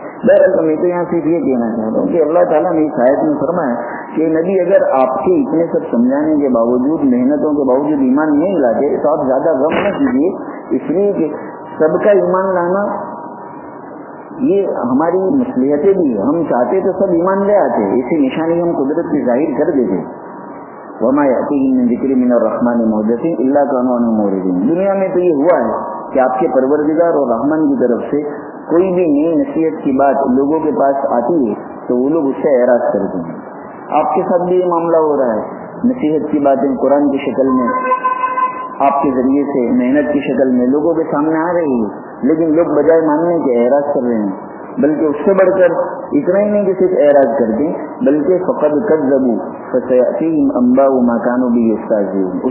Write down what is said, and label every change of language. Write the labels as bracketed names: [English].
[Urdu] بہرحال میں تو یہاں صرف یہ کہنا چاہتا ہوں کہ اللہ تعالیٰ نے اس آیت میں فرمایا کہ نبی اگر آپ کے اتنے سب سمجھانے کے باوجود محنتوں کے باوجود ایمان نہیں لاتے تو آپ زیادہ غم نہ کیجیے, اس لیے کہ سب کا ایمان لانا یہ ہماری مصلحتیں بھی ہیں, ہم چاہتے تو سب ایمان لے آتے, اسی نشانی ہم قدرت کی ظاہر کر دیتے. [Arabic] وما یأتیہم من ذکر من الرحمن محدث الا کانوا عنہ معرضین. [Urdu] دنیا میں تو یہ ہوا ہے کہ آپ کے پروردگار اور رحمان کی طرف سے کوئی بھی نئی نصیحت کی بات لوگوں کے پاس آتی ہے تو وہ لوگ اس سے اعراض کرتے ہیں. آپ کے ساتھ بھی یہ معاملہ ہو رہا ہے, نصیحت کی باتیں قرآن کی شکل میں آپ کے ذریعے سے محنت کی شکل میں لوگوں کے سامنے آ رہی ہے, لیکن لوگ بجائے ماننے کے اعراض کر رہے ہیں, بلکہ اس سے بڑھ کر اتنا ہی نہیں کہ صرف اعراض کر دیں, بلکہ [Arabic] فقد کذبوا فسیأتیہم انباء ما کانوا بہ یستہزئون.